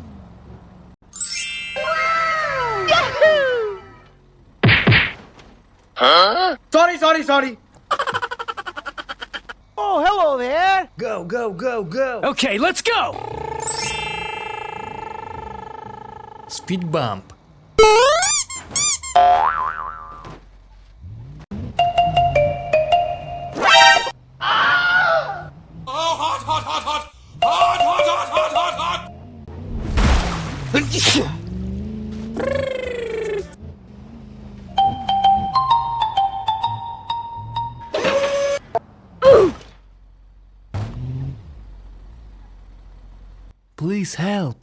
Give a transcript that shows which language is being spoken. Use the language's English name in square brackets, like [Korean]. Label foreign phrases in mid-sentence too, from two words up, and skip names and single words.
[English] Yahoo! Huh? Sorry. Oh, hello there! Go, go, go, go! Okay, let's go. Speed bump. Oh, hot, hot, hot, hot! Hot, hot, hot, hot, hot, hot! Please help.